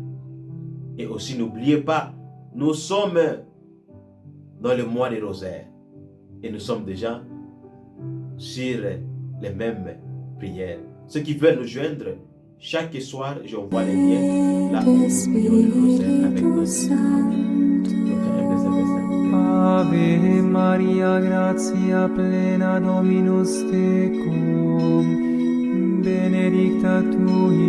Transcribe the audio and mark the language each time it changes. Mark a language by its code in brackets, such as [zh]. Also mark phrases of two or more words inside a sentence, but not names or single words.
[fr] Et aussi, n'oubliez pas, nous sommes dans le mois des rosaires. Et nous sommes déjà sur les mêmes prières. Ceux qui veulent nous joindre, chaque soir, j'envoie les liens là où il y a le rosaire avec notre [la] Ave Maria, gratia plena Dominus tecum, benedicta tu in